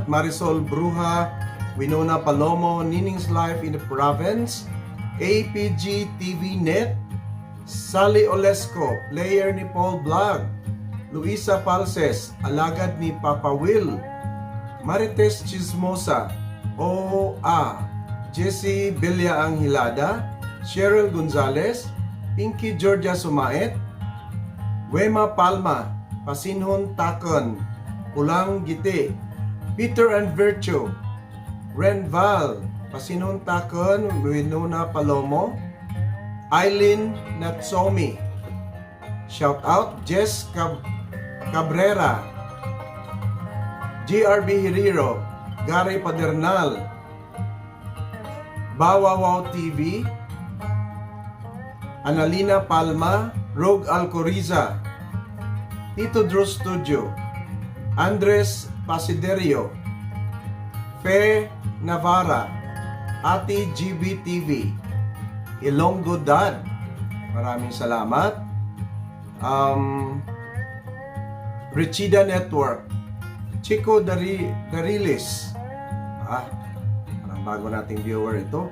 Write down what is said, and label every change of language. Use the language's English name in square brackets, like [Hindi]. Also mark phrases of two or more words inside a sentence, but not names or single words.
[Filipino] Marisol Bruja, Winona Palomo, Nining's Life in the Province, APG TV Net, Sally Olesco, player ni Paul Vlog, Luisa Palses, alagad ni Papa Will, Marites Chismosa, Jessie Belia Anghilada, Cheryl Gonzalez, Pinky Georgia Sumait, Wema Palma, Pasinhon Takon, Pulang Giti, Peter and Virtue, Renval, Pasinhon Takon, Winona Palomo, Eileen Natsomi, [English] shout out [Filipino] Jess Cabrera, GRB Hiriro, Gary Padernal, Bawawaw TV, Analina Palma, Rogue Alcoriza, Tito Drew Studio, Andres Pasiderio, Fe Navarra, Ate GB TV, Ilonggo Dad, maraming salamat. Richida Network, Chico Darilis, parang bago nating viewer ito.